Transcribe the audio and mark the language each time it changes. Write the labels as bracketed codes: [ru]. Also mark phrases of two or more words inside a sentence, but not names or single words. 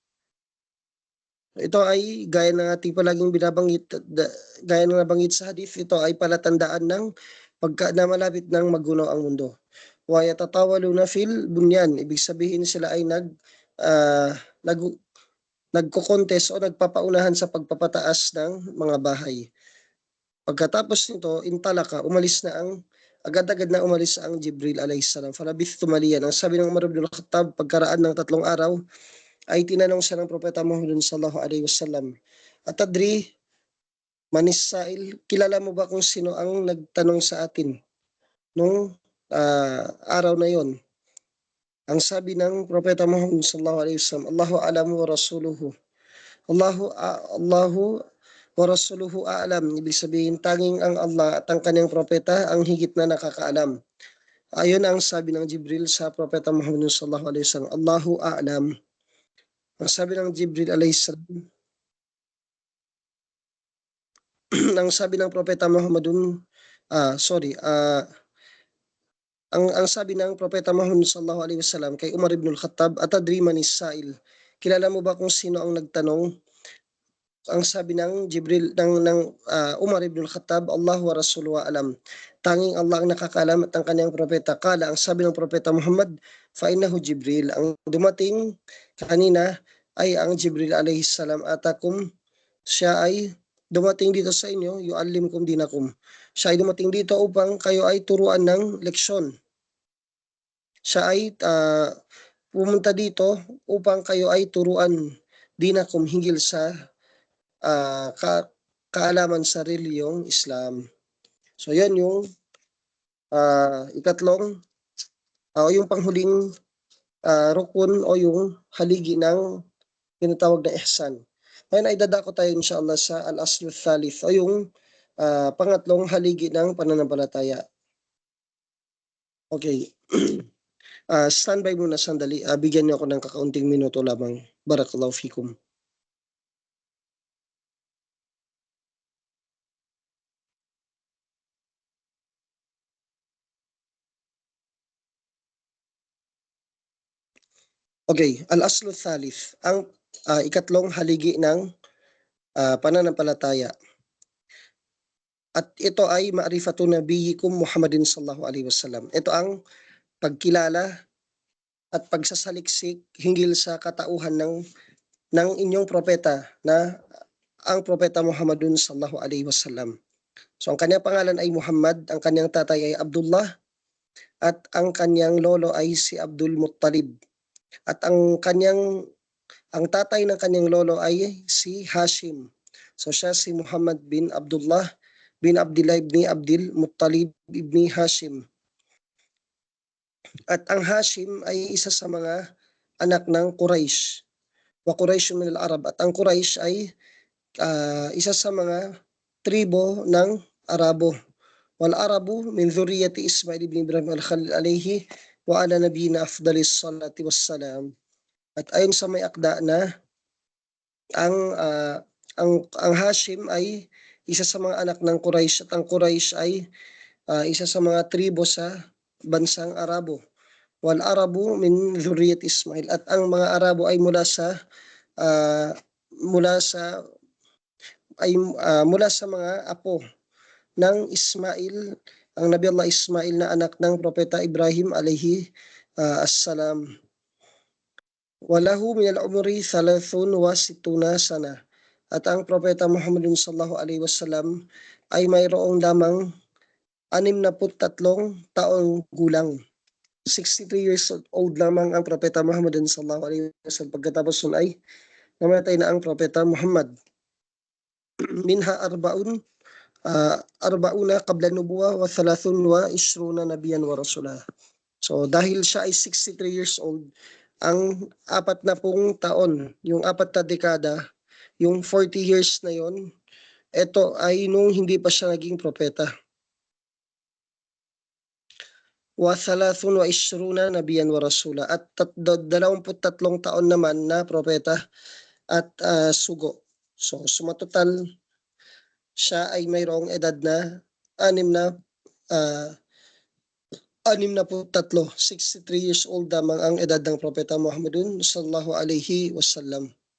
[tl] Ito ay gaya ng ating palaging binabanggit, gaya ng nabanggit sa hadith, ito ay palatandaan ng na malapit ng magunaw ang mundo. [ar] ويتطاولون في البنيان, [tl] ibig sabihin sila ay nagko-contest o nagpapaunahan sa pagpapataas ng mga bahay. Pagkatapos nito, intalaka, agad-agad na umalis ang Jibril [ar] عليه السلام. فلبثت مليا. [tl] Ang sabi ng Umar ibn al-Khattab, pagkaraan ng 3 araw, ay tinanong siya ng Propeta Muhammad [ar] صلى الله عليه وسلم, "أتدري من السائل, [tl] kilala mo ba kung sino ang nagtanong sa atin nung araw na yon?" Ang sabi ng Propeta Muhammad [ar] صلى الله عليه وسلم, "الله أعلم ورسوله." الله ورسوله أعلم. [tl] Ibig sabihin, tanging ang Allah at ang kanyang propeta ang higit na nakakaalam. Ayon ang sabi ng Jibril sa Propeta Muhammad [ar] صلى الله عليه وسلم, الله أعلم. [tl] Ang sabi ng Jibril [ar] عليه السلام, [tl] ang sabi ng Propeta Muhammadun, ang sabi ng Propeta Muhammad [ar] صلى الله عليه وسلم [tl] kay Umar ibn al-Khattab, [ar] "أتدري من السائل?" [tl] Kilala mo ba kung sino ang nagtanong? Ang sabi ng Jibril ng Umar ibn al-Khattab, [ar] "الله ورسوله أعلم." [tl] Tanging Allah ang nakakaalam at ang kanyang propeta. Kala, ang sabi ng Propeta Muhammad, [ar] "فإنه جبريل." [tl] Ang dumating kanina ay ang Jibril [ar] عليه السلام, [tl] atakum, siya ay dumating dito sa inyo, [ar] يعلمكم دينكم. [tl] Siya ay dumating dito upang kayo ay turuan ng leksyon. Siya ay pumunta dito upang kayo ay turuan dinakum hinggil sa kaalaman sa reliyong Islam. So yan yung ikatlong o yung panghuling rukun o yung haligi ng tinatawag na ihsan. Ngayon ay dadako tayo inshallah sa [ar] الأصل الثالث [tl] o yung pangatlong haligi ng pananampalataya. Okay. Standby muna sandali. Bigyan niyo ako ng kakaunting minuto lamang. [ar] بارك الله فيكم. [tl] Okay, [ar] الأصل الثالث, [tl] ang ikatlong haligi ng pananampalataya. At ito ay [ar] معرفة نبيكم محمد صلى الله عليه وسلم. [tl] Ito ang pagkilala at pagsasaliksik hinggil sa katauhan ng inyong propeta na ang Propeta Muhammadun [ar] صلى الله عليه وسلم. [tl] So ang kanyang pangalan ay Muhammad, ang kanyang tatay ay Abdullah, at ang kanyang lolo ay si Abdul Muttalib. At ang kanyang Ang tatay ng kanyang lolo ay si Hashim. So siya si Muhammad bin Abdullah bin Abdullah ibn Abdul Muttalib ibn Hashim. At ang Hashim ay isa sa mga anak ng Quraysh. [ar] وقريش من العرب. [tl] At ang Quraysh ay isa sa mga tribo ng Arabo. [ar] والعرب من ذرية إسماعيل بن إبراهيم الخليل عليه وعلى نبينا أفضل الصلاة والسلام. [tl] At ayon sa may akda na ang ang Hashim ay isa sa mga anak ng Quraysh at ang Quraysh ay isa sa mga tribo sa bansang Arabo. [ar] والعرب من ذرية إسماعيل [tl] at ang mga Arabo ay mula sa mula sa mga apo ng Ismail, ang Nabi Allah Ismail na anak ng Propeta Ibrahim [ar] عليه السلام. وله من العمر 63 سنة. [tl] At ang Propeta Muhammad [ar] صلى الله عليه وسلم [tl] ay mayroong lamang 63 taong gulang. 63 [en] years old [tl] lamang ang Propeta Muhammad [ar] صلى الله عليه وسلم. [tl] Pagkatapos nun ay namatay na ang Propeta Muhammad. [ar] منها أربعون قبل النبوة و 23 نبيا ورسولا. [tl] So dahil siya ay 63 [en] years old, [tl] ang 40 taon, yung 4 na dekada, yung 40 years na yon, ito ay nung hindi pa siya naging propeta. [ar] و 23 نبيا ورسولا [tl] at 23 taon naman na propeta at sugo. So sumatotal siya ay mayroong edad na 63, 63 [en] years old [tl] lamang ang edad ng Propeta Muhammadun [ar] صلى الله عليه وسلم.